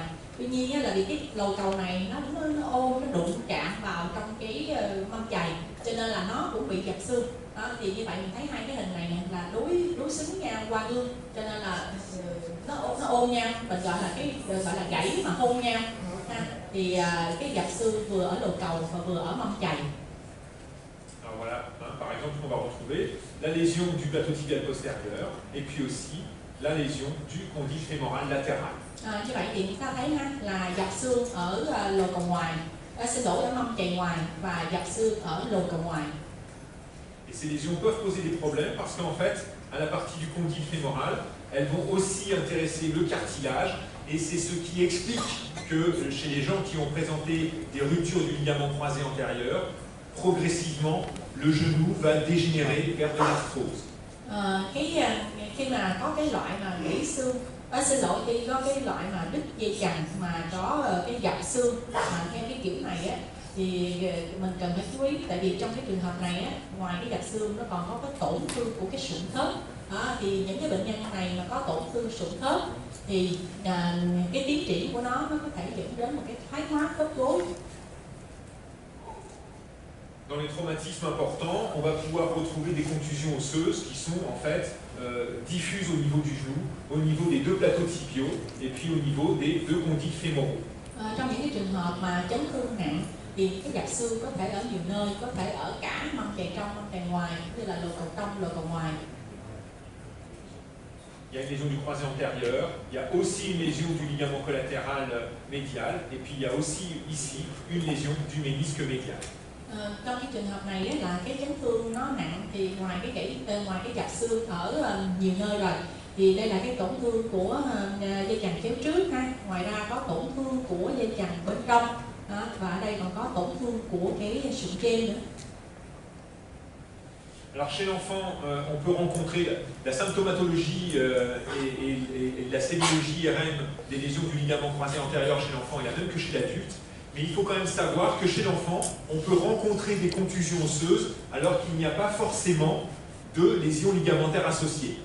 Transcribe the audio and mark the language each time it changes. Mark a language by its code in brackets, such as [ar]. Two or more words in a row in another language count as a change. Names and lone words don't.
[vi] Tuy nhiên là vì cái lồ cầu này nó ôm, nó đụng chạm vào trong cái mâm chày, cho nên là nó cũng bị dập xương. Đó, thì như vậy mình thấy hai cái hình này là đối xứng nhau qua gương, cho nên là nó ôm nhau, mình gọi là gãy mà hôn nhau. Thì cái dập xương vừa ở lồ cầu và vừa ở mâm chày. [fr] Alors voilà, par exemple, on va retrouver la lésion du plateau tibial postérieur et puis aussi la lésion du condyle fémoral latéral. [vi] Như vậy thì chúng ta thấy là dập xương ở lồ cầu ngoài, ở mâm chày ngoài, và dập xương ở lồ cầu ngoài. [fr] Et ces lésions peuvent poser des problèmes parce qu'en fait, à la partie du condyle fémoral, elles vont aussi intéresser le cartilage, et c'est ce qui explique que chez les gens qui ont présenté des ruptures du ligament croisé antérieur, progressivement, le genou va dégénérer vers de l'arthrose. [vi] Khi mà có cái loại mà gãy xương, khi có cái loại mà đứt dây chằng mà có cái dập xương mà theo cái kiểu này á, thì mình cần phải chú ý, tại vì trong cái trường hợp này á, ngoài cái gạch xương nó còn có cái tổn thương của cái sụn khớp. Thì những cái bệnh nhân này mà có tổn thương sụn khớp thì cái tiến triển của nó có thể dẫn đến một cái thoái hóa khớp gối. [fr] Dans les traumatismes importants, on va pouvoir retrouver des contusions osseuses qui sont en fait diffuses au niveau du genou, au niveau des deux plateaux tibiaux et puis au niveau des deux condyles fémoraux. [vi] Trong những cái trường hợp mà chấn thương nặng thì cái gạch xương có thể ở nhiều nơi, có thể ở cả mâm chày trong, mâm chày ngoài, như là lồi cầu trong, lồi cầu ngoài. [fr] Il y a une lésion du croisé antérieur, il y a aussi une lésion du ligament collatéral médial, et puis il y a aussi ici une lésion du ménisque médial. [vi] Trong cái trường hợp này là cái chấn thương nó nặng thì ngoài cái gạch xương ở nhiều nơi rồi, thì đây là cái tổn thương của dây chằng chéo trước ha. Ngoài ra có tổn thương của dây chằng bên trong và ở đây còn có tổn thương của cái sụn trên nữa. [fr] Alors chez l'enfant, on peut rencontrer la symptomatologie et la sémiologie IRM des lésions du ligament croisé antérieur chez l'enfant est la même que chez l'adulte. Mais il faut quand même savoir que chez l'enfant, on peut rencontrer des contusions osseuses alors qu'il n'y a pas forcément de lésions ligamentaires associées.